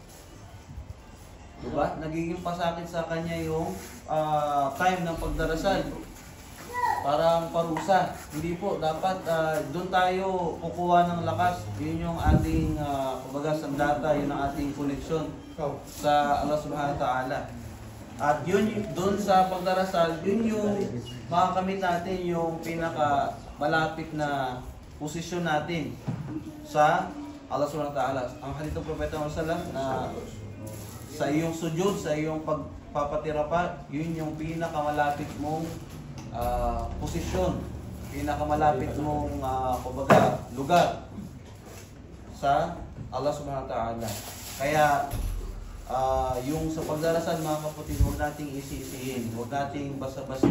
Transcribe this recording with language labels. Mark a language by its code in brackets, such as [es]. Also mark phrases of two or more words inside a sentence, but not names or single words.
[tl] Diba? Nagiging pasakit sa kanya yung time ng pagdarasal. Parang parusa. Hindi po, dapat doon tayo kukuha ng lakas. Yun yung ating, kumbaga, sandata, yun ang ating koneksyon sa Allah [ar] سبحانه وتعالى. [tl] At yun, doon sa pagdarasal, yun yung makakamit natin yung pinaka malapit na posisyon natin sa Allah [ar] سبحانه وتعالى. [tl] Ang hadith ng Propeta Muhammad sallam na sa iyong sujud, sa iyong pagpapatira pa, yun yung pinakamalapit mong posisyon, pinakamalapit mong kumbaga lugar sa Allah [ar] سبحانه وتعالى. [tl] Kaya yung sa pagdarasal mga kapatid, huwag nating isi-isihin, huwag nating basta-basta